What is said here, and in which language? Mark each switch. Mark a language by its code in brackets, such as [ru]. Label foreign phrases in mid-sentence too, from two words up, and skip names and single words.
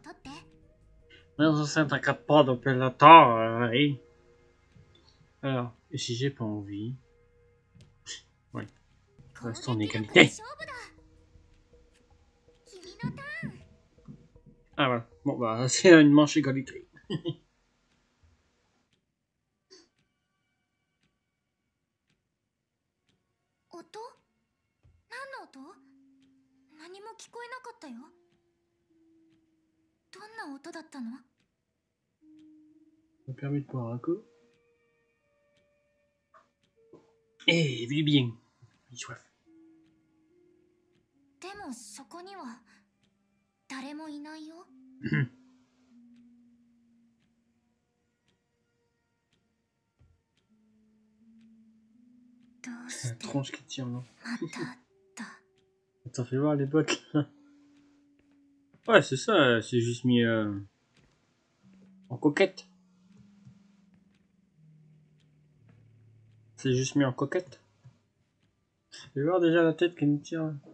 [fr] Non, ça t'inquiète pas depuis le temps. Oui. Alors, et si j'ai pas envie? Oui. Reste en égalité. Ah voilà. Bon bah c'est une manche égalité. [ja] 音だったの? [fr] Ça me permet de boire un coup. Eh, vis bien. J'ai soif. [ja] でもそこには誰もいないよ。 [fr] La tronche qui tire là. [ja] またあった。 [fr] Attends, fais voir les bottes là. Ouais, c'est ça, c'est juste mis en coquette. C'est juste mis en coquette. Fais voir déjà la tête qui me tire.